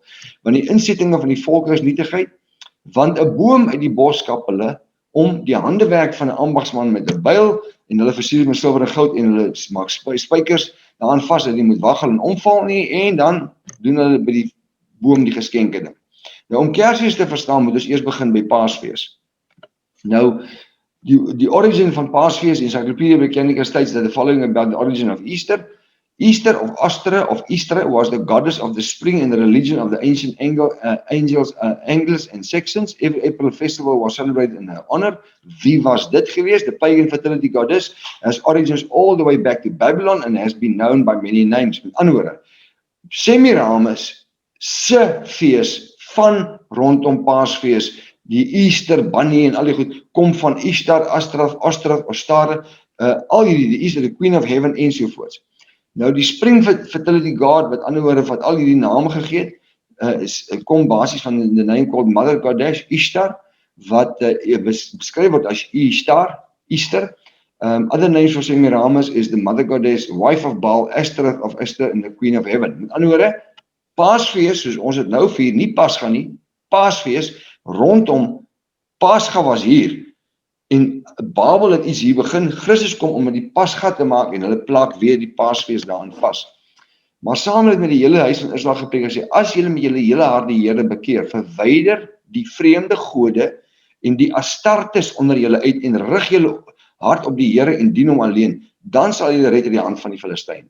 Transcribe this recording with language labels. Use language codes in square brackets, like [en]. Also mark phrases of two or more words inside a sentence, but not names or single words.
[af] Want die insettinge van die volke is nietigheid, want 'n boom uit die bos kap hulle, om die handewerk van 'n ambagsman met 'n byl, en hulle versier met silwer en goud, en hulle maak spykers daaraan vas, dat die moet waggel en omval nie, en dan doen hulle by die boom die geskenke ding. Nou, om Kersfees te verstaan, moet ons eers begin by Paasfees. Nou, die origin van Paasfees, [en] Encyclopedia Britannica states that the following about the origin of Easter. Easter of Easter was the goddess of the spring in the religion of the ancient Angles and Saxons. Every April festival was celebrated in her honor. [af] Wie was dit geweest? [en] The pagan fertility goddess has origins all the way back to Babylon and has been known by many names. [af] Met ander woorde, Semiramis se fees van rondom Paasfees, die [en] Easter bunny [af] en al die goed, kom van Ishtar, Ostara, al hierdie, die Easter, [en] the Queen of Heaven [af] ensovoorts. Nou die Spring Fertility God, wat ander woorde wat al hierdie name gegee het, kom basies van [en] the name called Mother Goddess, [af] Ishtar, wat beskryf word as Easter. [en] Other names for Semiramis is the Mother Goddess, Wife of Baal, Ashtoreth of Esther, and the Queen of Heaven. [af] Met ander woorde, Paasfees, soos ons het nou vier, nie Pasga nie, Paasfees, rondom Pasga was hier, en Babel het iets hier begin, Christus kom om met die Pasga te maak, en hulle plak weer die Paasfees daarin vas. Maar saam met die hele huis van Israel gepreek en sê, as julle met julle hele hart die Here bekeer, verwyder die vreemde gode en die Astartes onder julle uit, en rig julle hart op die Here en dien hom alleen, dan sal julle red uit die hand van die Filistyne.